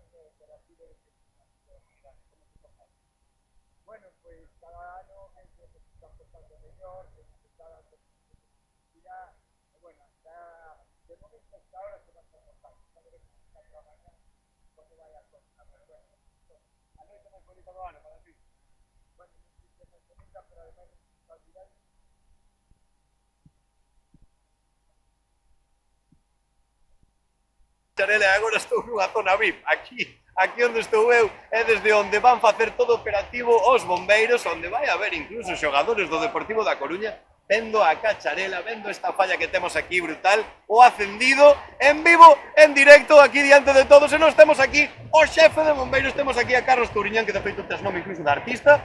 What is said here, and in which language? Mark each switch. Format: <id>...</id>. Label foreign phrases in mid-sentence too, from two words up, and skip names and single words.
<es>Bueno, pues cada año están cortando leñón, que se está dando actividad. Bueno, ya de momento hasta ahora se va a estar cortando. Ya veremos si está trabajando cuando vaya a cortar.</es> <gl>Pero bueno, a noite máis bonita do ano para ti. Bueno, non sei se é máis bonita, pero además responsabilidade. Charela, agora estou nunha zona VIP, aquí onde estou eu é desde onde van facer todo operativo os bombeiros, onde vai haber incluso xogadores do Deportivo da Coruña vendo a cacharela, vendo esta falla que temos aquí brutal, o acendido en vivo, en directo, aquí diante de todos, e nós temos aquí o xefe de bombeiros, temos aquí a Carlos Touriñán, que de feito tes nome incluso de artista.</gl>